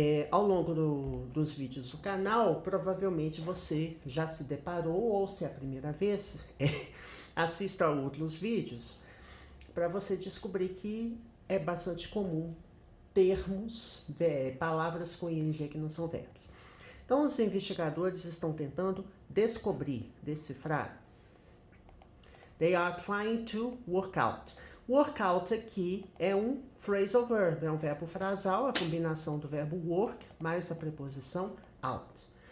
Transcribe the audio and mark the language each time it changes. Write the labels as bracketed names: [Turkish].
[Portuguese] Ao longo dos vídeos do canal, provavelmente você já se deparou, ou se é a primeira vez, assista a outros vídeos, para você descobrir que é bastante comum termos, palavras com ing que não são verbos. Então, os investigadores estão tentando descobrir, decifrar. [English] They are trying to work out. [Portuguese] Work out aqui é um phrasal verb, é um verbo frasal, a combinação do verbo work mais a preposição out.